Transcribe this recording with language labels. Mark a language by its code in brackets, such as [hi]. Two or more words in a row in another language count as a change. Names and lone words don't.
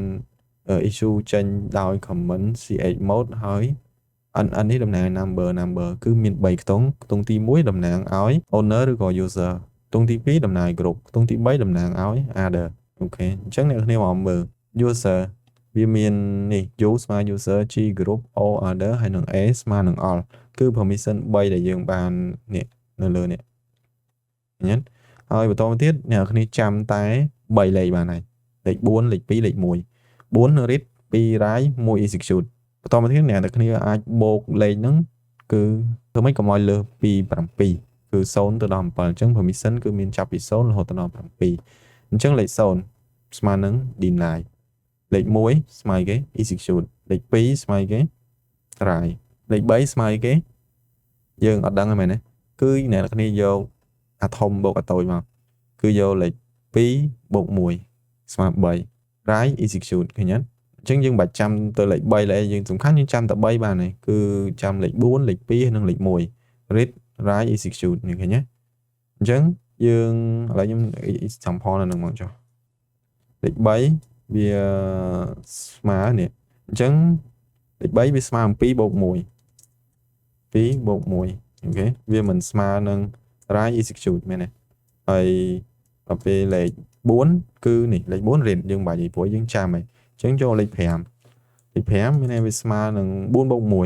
[km] issue ចេញដោយ [en] comment ch mode [km] ហើយ n នេះតំណាង number គឺមាន3ខ្ទង់ខ្ទង់ទី1តំណាងឲ្យ owner ឬក៏ user ខ្ទង់ទី2តំណាងឲ្យ group ខ្ទង់ទី3តំណាងឲ្យ other អូខេអញ្ចឹងអ្នកគ្នាមកមើល user វាមាននេះ u ស្មើ [en] user g group o other [km] ហើយនឹង a ស្មើនឹង all គឺ permission 3ដែលយើងបាននេះនៅលើនេះឃើញទេហើយបន្តមកទៀតអ្នកគ្នាចាំតែ3លេខបានហើយលេខ4លេខ2លេខ1 4 read 2 write 1 execute បន្តមកទៀតអ្នកគ្នាអាចបូកលេខហ្នឹងគឺធ្វើម៉េចកុំឲ្យលើសពី7គឺ0ទៅដល់7អញ្ចឹង permission គឺមានចាប់ពី 0រហូតដល់7អញ្ចឹងលេខ0ស្មើនឹង deny លេខ1ស្មើគេ execute លេខ2ស្មើគេ try លេខ 3ស្មើគេយើងអត់ដឹងទេមែនទេគឺអ្នកគ្នាយកអាធំបូកអាតូចមកគឺយកលេខ2បូក1ស្មើ3 [en] write execute [km] ឃើញអត់អញ្ចឹងយើងបាច់ចាំទៅលេខ3លេខយើងសំខាន់យើងចាំតែ3បានហើយគឺចាំលេខ4លេខ2និងលេខ1 [en] read write execute [km] នេះឃើញទេអញ្ចឹងយើងឥឡូវខ្ញុំ example នៅនឹងមកចុះលេខ3វាស្មើនេះអញ្ចឹងលេខ3វាស្មើនឹង2 + 1 2 + 1 អូខេវាមិនស្មើនឹង [en] write execute [km] មែនទេហើយដល់ពេលលេខ4គឺនេះលេខ4 read យើងបាច់និយាយព្រោះយើងចាំហើយអញ្ចឹងចូលលេខ5លេខ5មានន័យវាស្មើនឹង4 + 1